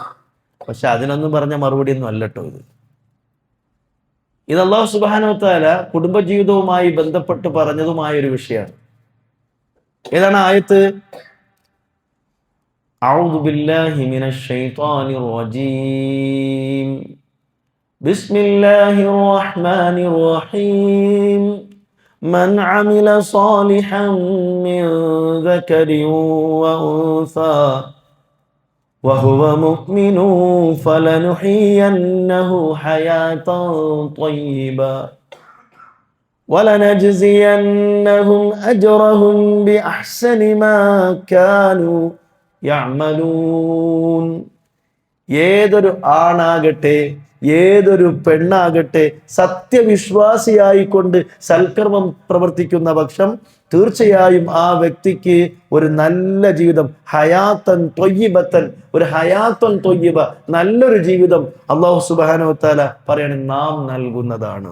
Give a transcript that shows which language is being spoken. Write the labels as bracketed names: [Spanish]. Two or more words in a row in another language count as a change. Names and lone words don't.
[Malayalam] പക്ഷെ അതിനൊന്നും പറഞ്ഞ മറുപടി ഒന്നും അല്ലട്ടോ ഇത് [Arabic] الله سبحانه وتعالى [Malayalam] കുടുംബജീവിതവുമായി ബന്ധപ്പെട്ട് പറഞ്ഞതുമായ ഒരു വിഷയമാണ്. ഏതാണ് ആയത്ത്? [Arabic] أعوذ بالله من الشيطان الرجيم. بسم الله الرحمن الرحيم. من عمل صالحا من ذكر وأنثى وهو مؤمن فلنحيينه حياة طيبة ولنجزينهم أجرهم بأحسن ما كانوا يعملون. [Malayalam] ഏതൊരു ആണാകട്ടെ ഏതൊരു പെണ്ണാകട്ടെ സത്യവിശ്വാസിയായിക്കൊണ്ട് സൽക്കർമ്മം പ്രവർത്തിക്കുന്ന പക്ഷം തീർച്ചയായും ആ വ്യക്തിക്ക് ഒരു നല്ല ജീവിതം, [Arabic] حياة طيبة, [Malayalam] ഒരു [Arabic] حياة طيبة, [Malayalam] നല്ലൊരു ജീവിതം [Arabic] الله سبحانه وتعالى [Malayalam] പറയാണ് നാം നൽകുന്നതാണ്.